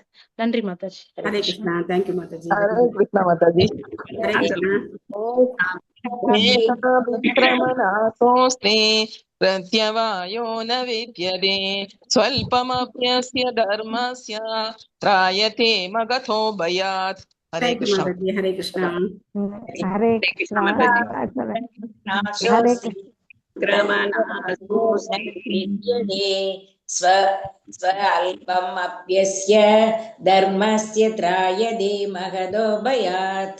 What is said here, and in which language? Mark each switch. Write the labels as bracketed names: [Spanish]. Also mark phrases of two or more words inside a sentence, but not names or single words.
[Tamil] நன்றி மாதாஜி. ஹரே கிருஷ்ணா. தேங்க்யூ மாதாஜி. ஹரே கிருஷ்ணா மாதாஜி. ஹரே கிருஷ்ணா. [Sanskrit] विक्रमनाशोऽस्ति प्रत्यवायो न विद्यते स्वल्पमप्यस्य धर्मस्य त्रायते महतो भयात्. ஹரே கிருஷ்ணா. [Tamil] ஹரே கிருஷ்ணா. ஹரே கிருஷ்ணா. ஹரே [Sanskrit] स्वल्पम् अप्यस्य धर्मस्य त्रायते महतो भयात्.